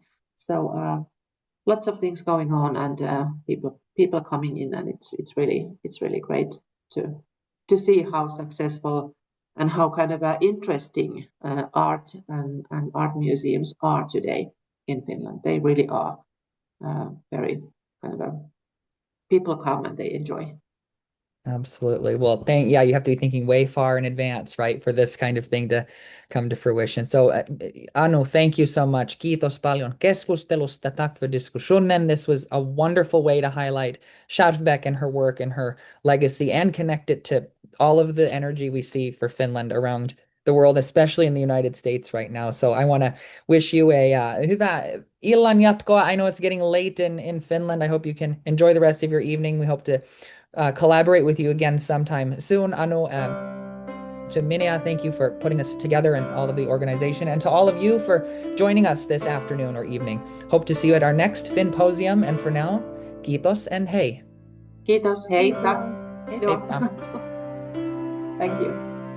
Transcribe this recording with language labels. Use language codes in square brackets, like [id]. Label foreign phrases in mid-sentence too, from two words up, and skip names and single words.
[en] So lots of things going on, and people coming in, and it's really great to see how successful and how kind of interesting art and art museums are today in Finland. They really are very kind of people come and they enjoy. Absolutely. Well, you have to be thinking way far in advance, right, for this kind of thing to come to fruition. So, Anu, thank you so much. [fi] Kiitos paljon keskustelusta. [sv] Tack för diskussionen. [en] This was a wonderful way to highlight Schjerfbeck and her work and her legacy and connect it to all of the energy we see for Finland around the world, especially in the United States right now. So I want to wish you a [fi] hyvää illan jatkoa. [en] I know it's getting late in Finland. I hope you can enjoy the rest of your evening. We hope to collaborate with you again sometime soon. Anu, to Minia, thank you for putting us together and all of the organization, and to all of you for joining us this afternoon or evening. Hope to see you at our next Finnposium, and for now, kiitos and hei. [fi] Kiitos, hei, [sv] tack. Hej då. Hej då. [en] Thank you.